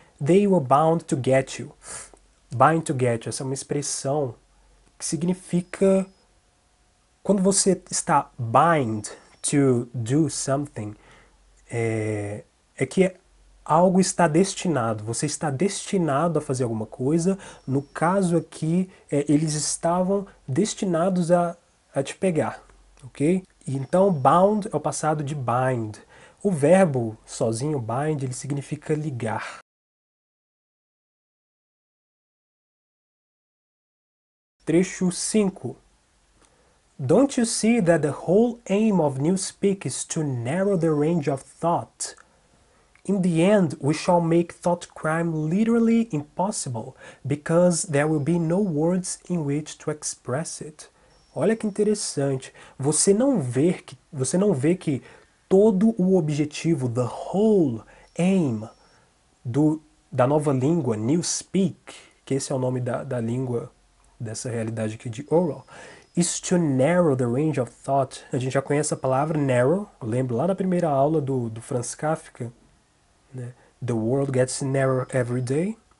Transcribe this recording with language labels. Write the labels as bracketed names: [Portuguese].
[English] They were bound to get you. Bind to get you, [Portuguese] essa é uma expressão que significa quando você está [English] bind to do something, [Portuguese] é que algo está destinado, você está destinado a fazer alguma coisa. No caso aqui, eles estavam destinados a te pegar, ok? Então, bound é o passado de bind. O verbo sozinho, bind, ele significa ligar. Trecho 5. [English] Don't you see that the whole aim of Newspeak is to narrow the range of thought? In the end, we shall make thought crime literally impossible, because there will be no words in which to express it. [Portuguese] Olha que interessante. Você não vê que todo o objetivo, [English] the whole aim [Portuguese] da nova língua, Newspeak, que esse é o nome da língua dessa realidade aqui de oral, [English] is to narrow the range of thought. [Portuguese] A gente já conhece a palavra narrow, eu lembro lá da primeira aula do Franz Kafka, né? [English] The world gets narrower every day.